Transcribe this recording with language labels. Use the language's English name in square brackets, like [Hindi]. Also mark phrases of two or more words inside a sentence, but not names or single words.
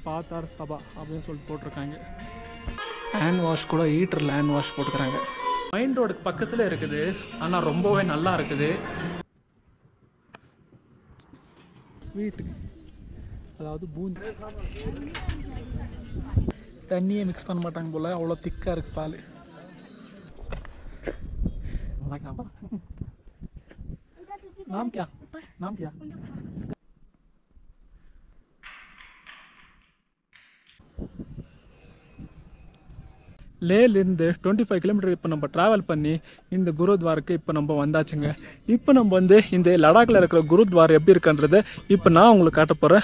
[Tamil] பாத்தார் சபா அப்படின்னு சொல்லிட்டு போட்டிருக்காங்க. ஹேண்ட் வாஷ் கூட ஹீட்டரில் ஹேண்ட் வாஷ் போட்டுக்கிறாங்க. மெயின் ரோடுக்கு பக்கத்தில் இருக்குது. ஆனால் ரொம்பவே நல்லா இருக்குது. ஸ்வீட்டு அதாவது பூந்தி தண்ணியே மிக்ஸ் பண்ண மாட்டாங்க போல், அவ்வளோ திக்காக இருக்குது பால். [Hindi] नाम क्या नाम क्या [Tamil] லேலேருந்து 25 கிலோமீட்டர் இப்போ நம்ம ட்ராவல் பண்ணி இந்த குருத்வாருக்கு இப்போ நம்ம வந்தாச்சுங்க. இப்போ நம்ம வந்து இந்த லடாக்கில் இருக்கிற குருத்வார் எப்படி இருக்குன்றது இப்போ நான் உங்களுக்கு காட்ட போகிறேன்.